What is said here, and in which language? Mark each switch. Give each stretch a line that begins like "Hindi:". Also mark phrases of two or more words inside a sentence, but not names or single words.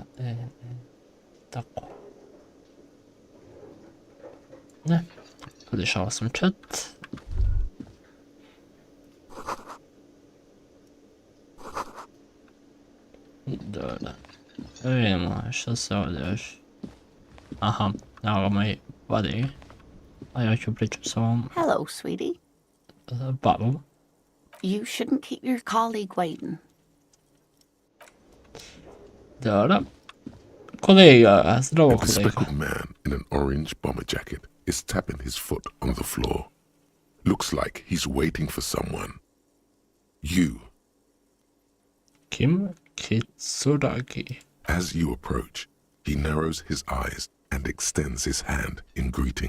Croatian: Tako. Ne, podešao sam chat. Dobro. Vidimo što se ovdje još... Aha, evo ga moj buddy. A ja ću pričati s ovom
English: Hello, sweetie.
Croatian: babom.
English: You shouldn't keep your colleague waiting.
Croatian: Dobro. Kolega, zdravo
English: A
Croatian: kolega.
English: bespectacled man in an orange bomber jacket is tapping his foot on the floor. Looks like he's waiting for someone. You. Kim Kitsuragi. As you approach, he narrows his eyes and extends his hand in greeting.